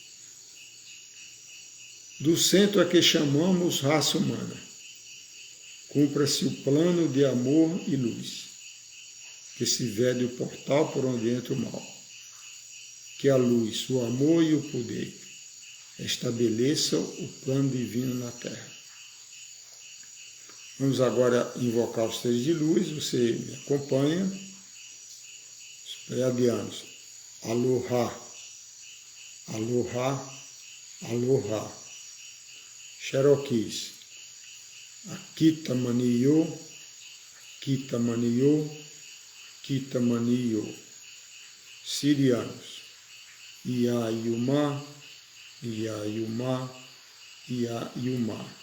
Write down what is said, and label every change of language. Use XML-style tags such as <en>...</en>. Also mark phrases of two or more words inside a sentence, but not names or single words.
<pt>Do centro a que chamamos raça humana, cumpra-se o plano de amor e luz, que se vede o portal por onde entra o mal, que a luz, o amor e o poder estabeleçam o plano divino na Terra. Vamos agora invocar os seres de luz, você me acompanha. Os pleiadianos.</pt> <haw>Aloha, Aloha, Aloha.</haw> <pt>Cherokees. Akita Mani Yo, Akita Mani Yo, Akita Mani Yo. Sirianos. Ia Yuma, Ia Yuma, Ia Yuma.</pt>